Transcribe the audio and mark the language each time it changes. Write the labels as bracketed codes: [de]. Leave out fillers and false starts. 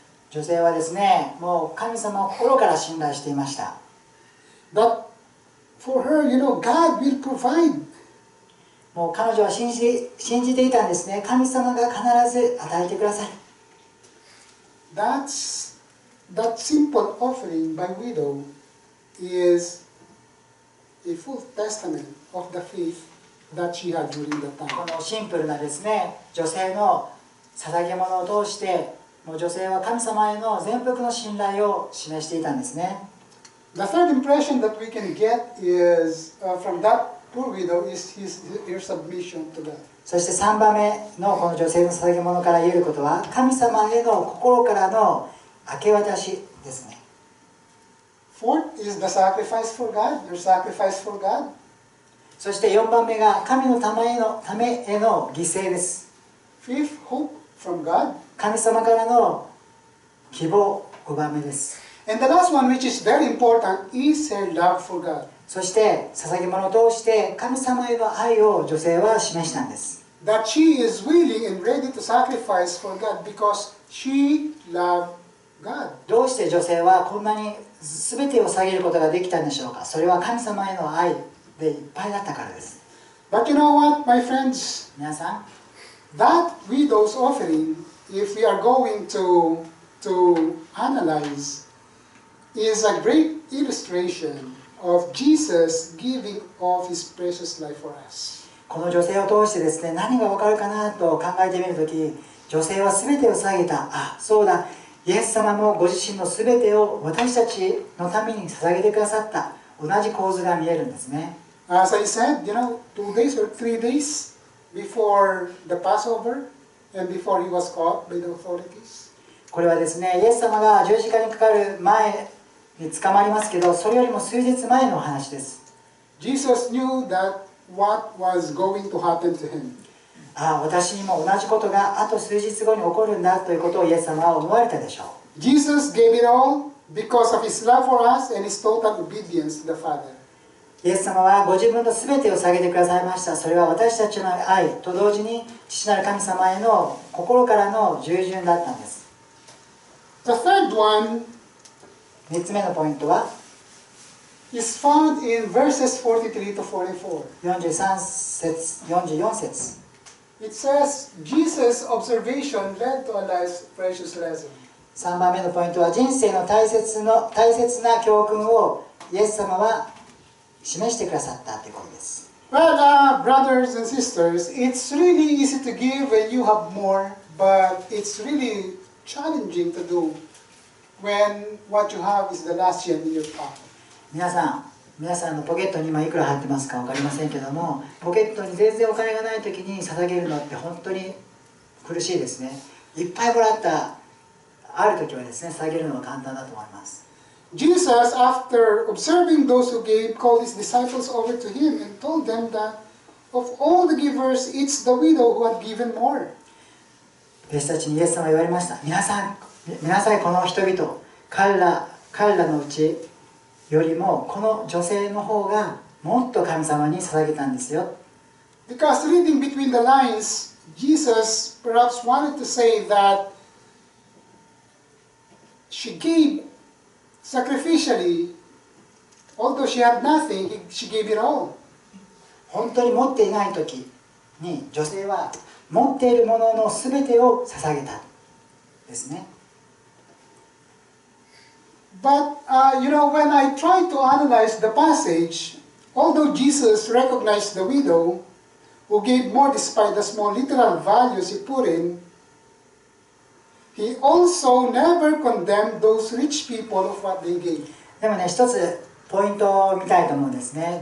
[ja] 女性はですね、もう神様を心から信頼していました。 [en] That for her, God will provide. [ja] もう彼女は信じていたんですね。神様が必ず与えてください。 [en] That simple offering by widow is a full testament of the faith that she had during that [ja] こ [en] time. [ja] のシンプルなですね、女性の捧げ物を通して、もう女性は神様への全幅の信頼を示していたんですね。 [en] The third impression that we can get is from that poor widow is her submission to God. [ja] そして3番目のこの女性の捧げ物から言えることは、神様への心からの明け渡しですね。 [en] Fourth is the sacrifice for God, your sacrifice for God. [ja] そして4番目が神のためへの犠牲です。 [en] Fifth, hope from God. [ja] 神様からの希望5番目です。 [en] And the last one, which is very important, is her love for God. [ja] そして捧げ物を通して神様への愛を女性は示したんです。 [en] That she is willing and ready to sacrifice for God because she loved God. [ja] どうして女性はこんなに全てを捧げることができたんでしょうか。それは神様への愛でいっぱいだったからです。 [en] But you know what, my friends? [ja] 皆さん、 [en] That widow's offering, if we are going to analyze, is a great illustration of Jesus giving of his precious life for us. [ja] この女性を通してですね、何がわかるかなと考えてみるとき、女性は全てを捧げた。あ、そうだ、イエス様もご自身の全てを私たちのために捧げてくださった。同じ構図が見えるんですね。 [en] As I said, 2 days or 3 days before the Passover and before he was caught by the authorities. [ja] これはですね、イエス様が十字架にかかる前に捕まりますけど、それよりも数日前の話です。 [en] Jesus knew that what was going to happen to him. [ja] ああ、私にも同じことがあと数日後に起こるんだということをイエス様は思われたでしょう。 [en] Jesus gave it all because of his love for us and his total obedience to the Father. [ja] イエス様はご自分の全てを捧げてくださいました。それは私たちの愛と同時に父なる神様への心からの従順だったんです。 [en] The third one [ja] 3つ目のポイントは、 [en] is found in verses 43 to 44. [ja] 43節、44節。 [en] It says, Jesus' observation led to a life's precious lesson. [ja] 3番目のポイントは、人生の大切な教訓をイエス様は示してくださったということです。 [en] Well, brothers and sisters, it's really easy to give when you have more, but it's really challenging to do when what you have is the last yen in your pocket. [ja] 皆さんのポケットに今いくら入ってますか分かりませんけども、ポケットに全然お金がない時に捧げるのって本当に苦しいですね。いっぱいもらったある時はですね、捧げるのは簡単だと思います。 [en] Jesus, after observing those who gave, called his disciples over to him and told them that of all the givers, it's the widow who had given more. [ja] 弟子たちにイエス様は言われました。皆さん、見なさい、この人々、彼らのうちよりもこの女性の方がもっと神様に捧げたんですよ。 [en] Because reading between the lines, Jesus perhaps wanted to say that she gave sacrificially, although she had nothing, she gave it all. [ja] 本当に持っていない時に女性は持っているもののすべてを捧げたですね。 [en] But when I try to analyze the passage, although Jesus recognized the widow who gave more despite the small literal values he put in, he also never condemned those rich people of what they gave. [ja] でもね、一つポイントを見たいと思うんですね。